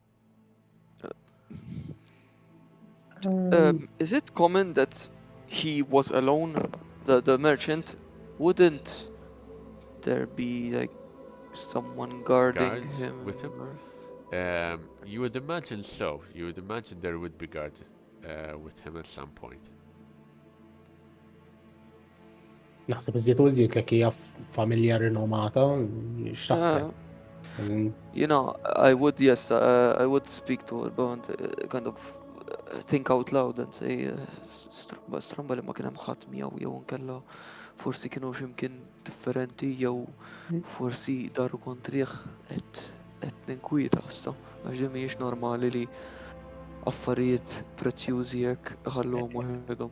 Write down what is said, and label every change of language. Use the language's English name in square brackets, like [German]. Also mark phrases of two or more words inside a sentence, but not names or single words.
[English] Is it common that he was alone, the merchant? Wouldn't there be like someone guarding Guards him? with him? or- You would imagine so. You would imagine there would be guards with him at some point. [Maltese] naħseb iżjed u iżjed like hija familja rinomata, x'taħseb? [English] You know, I would, yes, I would speak to her, but kind of think out loud and say, [Maltese] stramba li ma kien hemm ħadd miegħu jew inkella forsi kienu x'imkien differenti jew forsi daru kontrih qed ninkwieta issa għax din mhijiex normali li affarijiet prezzjużi hekk ħallhom waħedhom.